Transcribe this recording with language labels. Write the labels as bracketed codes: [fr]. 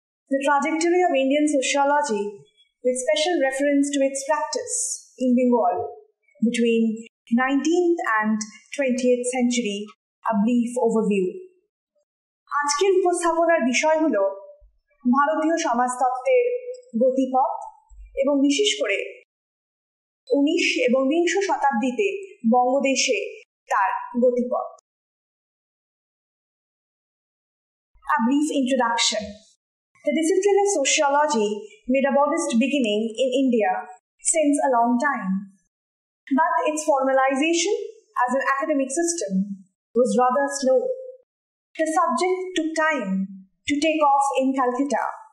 [en] The trajectory of Indian sociology, with special reference to its practice in Bengal between 19th and 20th century, a brief overview. [bn] আজকের উপস্থাপনার বিষয় হল ভারতীয় সমাজতত্ত্বের গতিপথ এবং বিশেষ করে 19 এবং 20 শতাব্দীতে বঙ্গদেশে তার গতিপথ। [en] A brief introduction. The discipline of sociology made a modest beginning in India since a long time, but its formalization as an academic system was rather slow. The subject took time to take off in Calcutta.